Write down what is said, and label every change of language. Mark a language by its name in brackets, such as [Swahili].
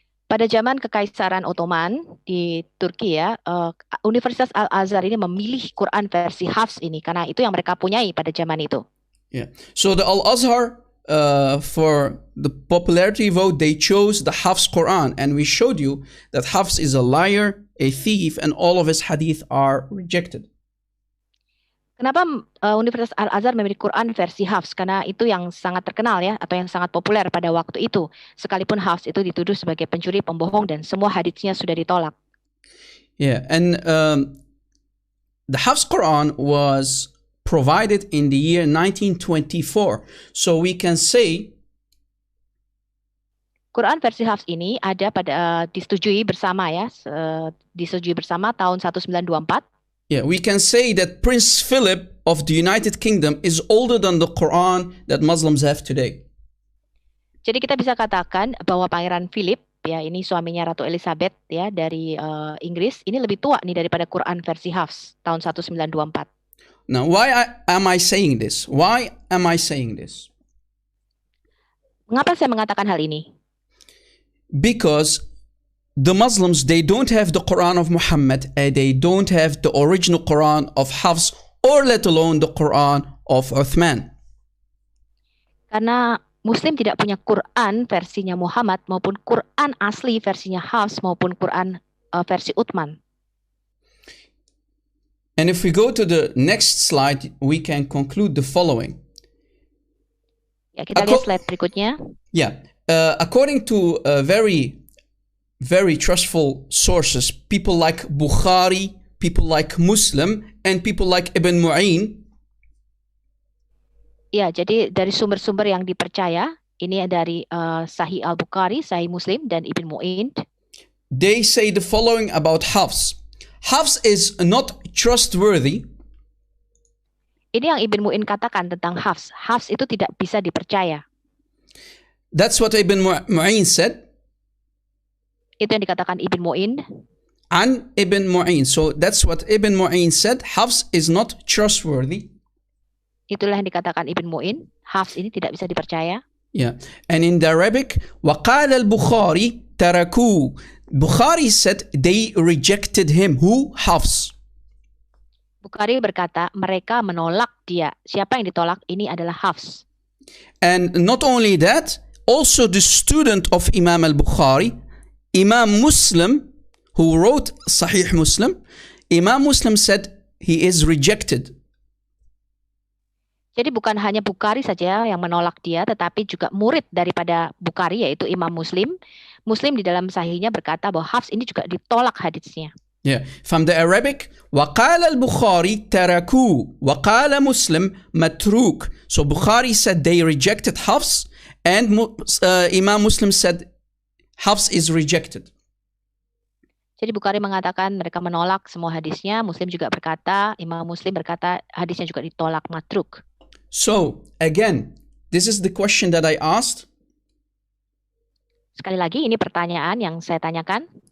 [Indonesian] Pada zaman Kekaisaran Ottoman di Turki Universitas Al-Azhar ini memilih Quran versi Hafs ini karena itu yang mereka punyai pada zaman itu. [English] So the Al-Azhar, for the popularity vote, they chose the Hafs Quran, and we showed you that Hafs is a liar, a thief, and all of his hadith are rejected. [Indonesian] Kenapa Universitas Al-Azhar memilih Quran versi Hafs? Karena itu yang sangat terkenal atau yang sangat populer pada waktu itu. Sekalipun Hafs itu dituduh sebagai pencuri, pembohong, dan semua haditsnya sudah ditolak. [English] And the Hafs Quran was provided in the year 1924. So we can say [Indonesian] Quran versi Hafs ini ada pada disetujui bersama disetujui bersama tahun 1924. [English] We can say that Prince Philip of the United Kingdom is older than the Quran that Muslims have today. [Indonesian] Jadi kita bisa katakan bahwa Pangeran Philip, ini suaminya Ratu Elizabeth dari Inggris, ini lebih tua nih daripada Quran versi Hafs tahun 1924. [English] Now, why am I saying this? Why am I saying this? [Indonesian] Mengapa saya mengatakan hal ini? [English] Because the Muslims, they don't have the Quran of Muhammad, and they don't have the original Quran of Hafs, or let alone the Quran of Uthman. [Indonesian] Karena Muslim tidak punya Quran versinya Muhammad maupun Quran asli versinya Hafs maupun Quran versi Uthman. [English] And if we go to the next slide, we can conclude the following. [Indonesian] Kita lihat slide berikutnya. [English] According to very trustful sources, people like Bukhari, people like Muslim, and people like Ibn Mu'in. [Indonesian] Jadi dari sumber-sumber yang dipercaya, ini dari Sahih Al-Bukhari, Sahih Muslim, dan Ibn Mu'in. [English] They say the following about Hafs. Hafs is not trustworthy. [Indonesian] Ini yang Ibn Mu'in katakan tentang Hafs. Hafs itu tidak bisa dipercaya. [English] That's what Ibn Mu'in said. [Indonesian] Itu yang dikatakan Ibn Mu'in. [English] An Ibn Mu'in. So that's what Ibn Mu'in said. Hafs is not trustworthy. [Indonesian] Itulah yang dikatakan Ibn Mu'in. Hafs ini tidak bisa dipercaya. [English] And in the Arabic, [Arabic] وقال البخاري تركوه. [English] Bukhari said they rejected him. Who? Hafs. [Indonesian] Bukhari berkata mereka menolak dia. Siapa yang ditolak? Ini adalah Hafs. [English] And not only that, also the student of Imam al-Bukhari, Imam Muslim, who wrote Sahih Muslim, Imam Muslim said he is rejected. [Indonesian] Jadi bukan hanya Bukhari saja yang menolak dia, tetapi juga murid daripada Bukhari yaitu Imam Muslim. Muslim di dalam sahihnya berkata bahwa Hafs ini juga ditolak hadisnya. [English] Yeah, from the Arabic, [Arabic] وقال البخاري تركوه وقال مسلم متروك. [English] So Bukhari said they rejected Hafs, and Imam Muslim said Hafs is rejected. [Indonesian] Jadi Bukhari mengatakan mereka menolak semua hadisnya, Muslim juga berkata, Imam Muslim berkata hadisnya juga ditolak, matruk. [English] So again, this is the question that I asked. [Indonesian] Sekali lagi ini pertanyaan yang saya tanyakan.